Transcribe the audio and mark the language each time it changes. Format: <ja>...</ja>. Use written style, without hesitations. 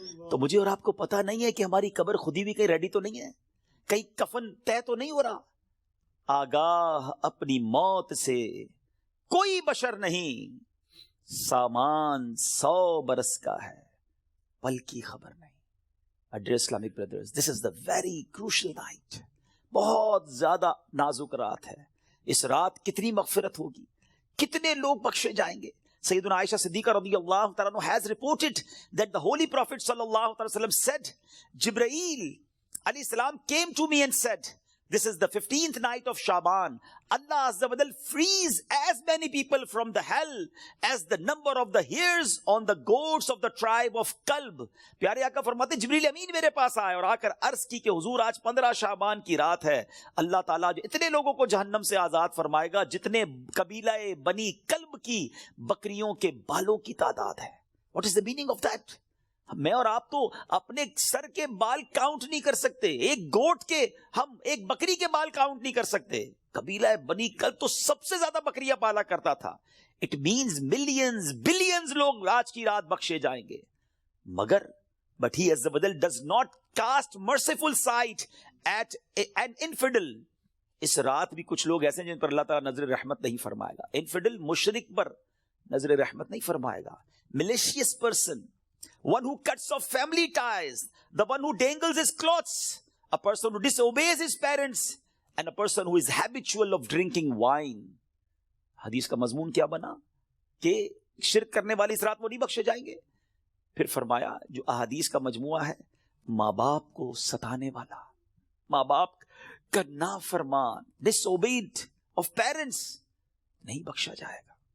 <ur>تو مجھے اور آپ کو پتا نہیں ہے کہ ہماری قبر کھودی ہوئی کہیں ریڈی تو نہیں ہے، کہیں کفن طے تو نہیں ہو رہا. آگاہ اپنی موت سے کوئی بشر نہیں، سامان 100 برس کا ہے پل کی خبر نہیں.</ur> <en>Dear Islamic brothers, this is the very crucial night.</en> <ur>بہت زیادہ نازک رات ہے. اس رات کتنی مغفرت ہوگی، کتنے لوگ بخشے جائیں گے.</ur> <en>سیدنا عائشہ صدیقہ رضی اللہ تعالیٰ عنہ has reported that the Holy Prophet صلی اللہ علیہ وسلم said, Jibreel علیہ السلام came to me and said, this is the 15th night of Shaban. Allah Azza wa Jal frees as many people from the hell as the number of the hairs on the goats of the tribe of Kalb.</en> <ur>پیارے آقا فرماتے جبریل امین میرے پاس آئے اور آ کر عرض کی کہ حضور آج 15 شعبان کی رات ہے، اللہ تعالیٰ جو اتنے لوگوں کو جہنم سے آزاد فرمائے گا جتنے قبیلہ بنی کلب کی بکریوں کے بالوں کی تعداد ہے.</ur> <en>What is the meaning of that?</en> <ur>میں اور آپ تو اپنے سر کے بال کاؤنٹ نہیں کر سکتے، ایک گوٹ کے، ہم ایک بکری کے بال کاؤنٹ نہیں کر سکتے. قبیلہ بنی کلب تو سب سے زیادہ بکریاں پالا کرتا تھا.</ur> <en>it means millions billions</en> <ur>لوگ آج کی رات بخشے جائیں گے.</ur> <en>مگر but he عز و جل does not cast merciful sight at an infidel.</en> <ur>اس رات بھی کچھ لوگ ایسے ہیں جن پر اللہ تعالیٰ نظر رحمت نہیں فرمائے گا. انفیڈل مشرک پر نظر رحمت نہیں فرمائے گا.</ur> <en>Malicious person, one who cuts off family ties, the one who dangles his clothes, a person who disobeys his parents, and a person who is habitual of drinking wine.</en> <ur>حدیث کا مضمون کیا بنا کہ شرک کرنے والے اس رات وہ نہیں بخشے جائیں گے. پھر فرمایا جو احادیث کا مجموعہ ہے، ماں باپ کو ستانے والا، ماں باپ کا نافرمان،</ur> <en>disobeyed of parents،</en> <ur>نہیں بخشا جائے گا.</ur>